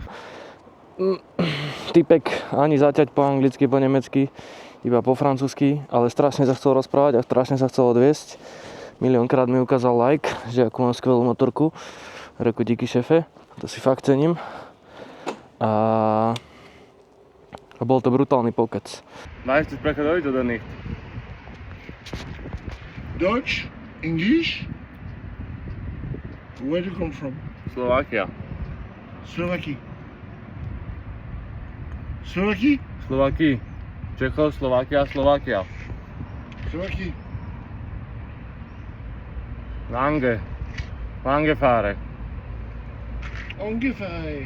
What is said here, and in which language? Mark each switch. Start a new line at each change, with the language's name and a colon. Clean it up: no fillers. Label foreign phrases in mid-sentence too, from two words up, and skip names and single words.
Slovak: Typek ani zaťať po anglicky, po nemecky, iba po francúzsky, ale strašne sa chcel rozprávať a strašne sa chcel odviesť. Miliónkrát mi ukázal like, že akú mám skvelú motorku. Reku díky šefe, to si fakt cením. A bol to brutálny pokec.
German: Weißt du sprechen Deutsch oder nicht? Deutsch?
English: English? Where do you come from? Slovakia. Slovaky. Slovaky? Slovaky. Čechoslovakia, Slovakia. Slovaky. Langefare.
German: Ungefähr.